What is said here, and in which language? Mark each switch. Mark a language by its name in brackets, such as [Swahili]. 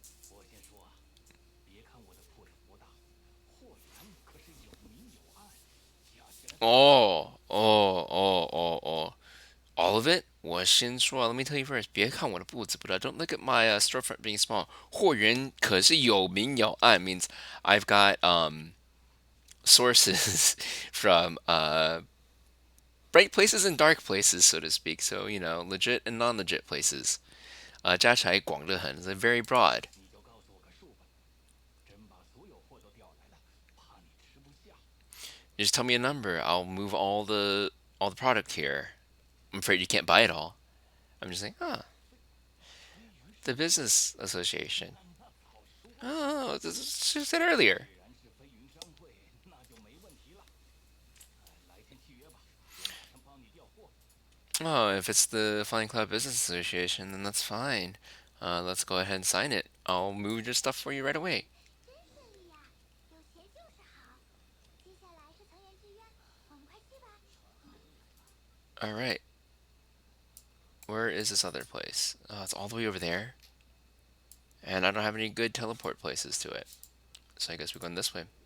[Chinese] 我先说啊，别看我的铺子不大，货源可是有明有暗，价钱还不错。 [English] Oh, oh, oh, oh, oh. All of it? [Chinese] 我先说, [English] let me tell you first. [Chinese] 别看我的步子不大. [English] Don't look at my storefront being small. [Chinese] 货源可是有明有暗 [English] means I've got sources from bright places and dark places, so to speak. So, legit and non-legit places. [Chinese] 加起来广得很, [English] it's very broad. [Chinese] 你就告诉我个数吧，真把所有货都调来了，怕你吃不下。 [English] You just tell me a number. I'll move all the product here. I'm afraid you can't buy it all. I'm just like, [Chinese] 飞鱼 [English] the [Chinese] 上会， [English] business association. [Chinese] 那好说。 [English] Oh, this is what you said earlier. [Chinese] 既然是飞云商会，那就没问题了。来天契约吧，我马上帮你调货。 [English] Oh, if it's the Flying Cloud Business Association, then that's fine. Let's go ahead and sign it. I'll move your stuff for you right away. [Chinese] 真顺利呀，有钱就是好。接下来是藤原剧院，我们快去吧。 [English] All right. Where is this other place? Oh, it's all the way over there. And I don't have any good teleport places to it. So I guess we're going this way.